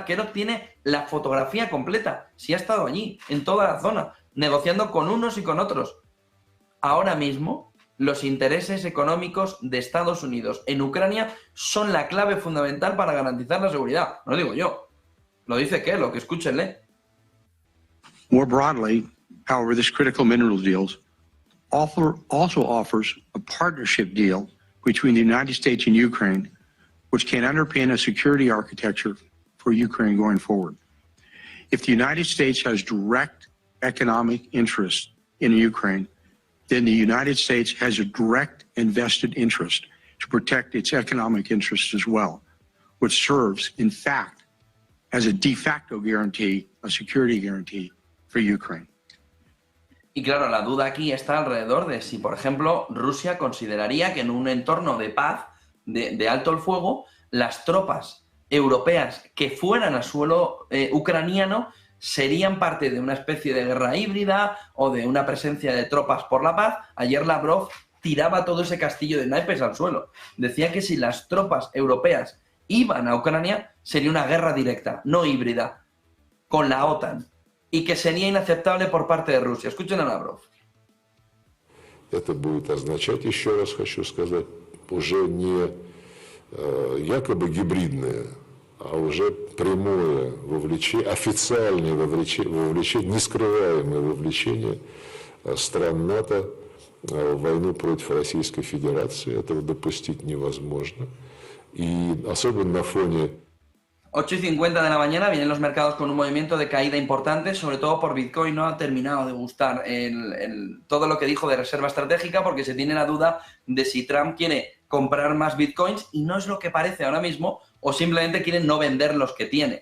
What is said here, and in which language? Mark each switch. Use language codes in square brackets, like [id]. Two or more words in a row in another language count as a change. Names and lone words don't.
[es] Kellogg tiene la fotografía completa. Si ha estado allí, en toda la zona, negociando con unos y con otros. Ahora mismo, los intereses económicos de Estados Unidos en Ucrania son la clave fundamental para garantizar la seguridad. No lo digo yo, lo dice Kellogg, escúchenle. [en] More broadly, however, this critical mineral deal also offers a partnership deal between the United States and Ukraine, which can underpin a security architecture for Ukraine going forward. If the United States has direct economic interest in Ukraine, then the United States has a direct and vested interest to protect its economic interests as well, which serves, in fact, as a de facto guarantee, a security guarantee for Ukraine. [es] Y claro, la duda aquí está alrededor de si, por ejemplo, Rusia consideraría que en un entorno de paz, de alto el fuego, las tropas europeas que fueran a suelo ucraniano serían parte de una especie de guerra híbrida o de una presencia de tropas por la paz. Ayer Lavrov tiraba todo ese castillo de naipes al suelo. Decía que si las tropas europeas iban a Ucrania, sería una guerra directa, no híbrida, con la OTAN, y que sería inaceptable por parte de Rusia. Escuchen a Lavrov. [ru] Это будет означать, еще раз хочу сказать, уже не якобы гибридное, а уже прямое вовлечение, официальное вовлечение, нескрываемое вовлечение стран НАТО войну против Российской Федерации. Этого допустить невозможно. И особенно на фоне [es] 8:50 de la mañana vienen los mercados con un movimiento de caída importante, sobre todo por Bitcoin. No ha terminado de gustar todo lo que dijo de reserva estratégica, porque se tiene la duda de si Trump quiere comprar más Bitcoins y no es lo que parece ahora mismo, o simplemente quiere no vender los que tiene.